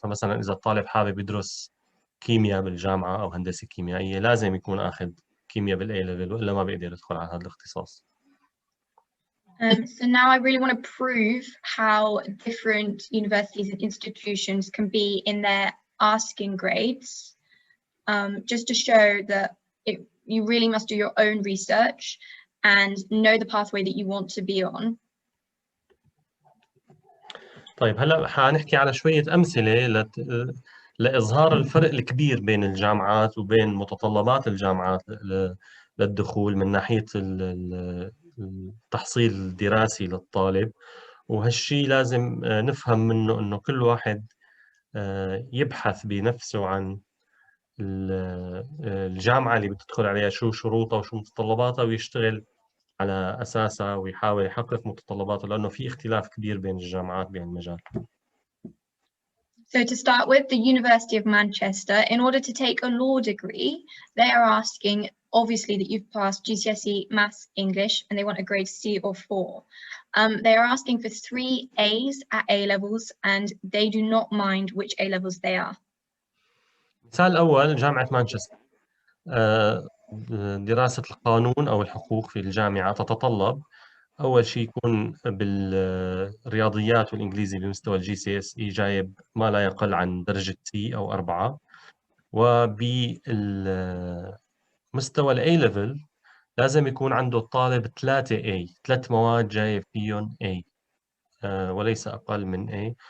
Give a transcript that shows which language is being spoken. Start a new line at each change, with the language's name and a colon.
Arabic: فمثلا اذا الطالب حابب يدرس كيمياء بالجامعه او هندسه كيميائيه، لازم يكون اخذ كيمياء بالاي ليفل، والا ما بيقدر يدخل على هذا الاختصاص.
English: So now I really want to prove how different universities and institutions can be in their asking grades, just to show that you really must do your own research and know the pathway that you want to be on.
Arabic: طيب هلا حنحكي على شوية أمثلة لإظهار الفرق الكبير بين الجامعات وبين متطلبات الجامعات للدخول من ناحية التحصيل الدراسي للطالب. وهالشي لازم نفهم منه إنه كل واحد يبحث بنفسه عن الجامعة اللي بتدخل عليها، شو شروطها وشو متطلباتها، ويشتغل على أساسها ويحاول يحقق متطلباته، لأنه في اختلاف كبير بين الجامعات بهالمجال.
English: So to start with, the University of Manchester, in order to take a law degree, they are asking, obviously, that you've passed GCSE, Maths, English, and they want a grade C or 4. They are asking for 3 A's at A levels, and they do not mind which A levels they are.
Arabic: المثال الأول جامعة مانشستر. دراسة القانون أو الحقوق في الجامعة تتطلب أول شيء يكون بالرياضيات والإنجليزي بمستوى Gcse جايب ما لا يقل عن درجة C أو 4، وبالمستوى الA level لازم يكون عنده الطالب 3 مواد جايب فيهم A، وليس أقل من A.